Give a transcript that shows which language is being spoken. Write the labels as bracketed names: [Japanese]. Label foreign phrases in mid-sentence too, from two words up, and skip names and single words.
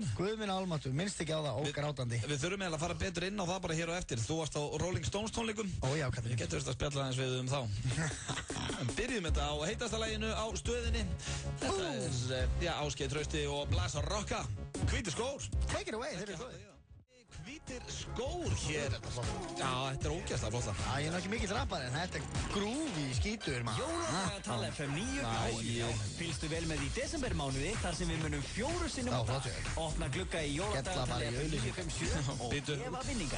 [Icelandic] Guð minn almáttur, minnst ekki á það, ógrátandi. Við þurfum eiginlega að fara betur inn á það bara hér og eftir. Þú varst á Rolling Stones tónleikum. Við getum að spjalla aðeins við þá. Byrjum þetta á heitasta laginu á stöðinni. Þetta er Ásgeir Trausti og Blasa Rocka. Hvítir skór. [English] Take it away, [Icelandic] þeir eru góðir. Hvítir skór hér. Já, þetta er ógeðslega flott. Já, ég er ekki mikill rappari en þetta er grúfi skítur, maður. Jóladagatal FM 9. Fylgstu vel með í desembermánuði þar sem við munum 4 sinnum á dag. Opna glugga í Jóladagatal FM 957 og gefa vinninga.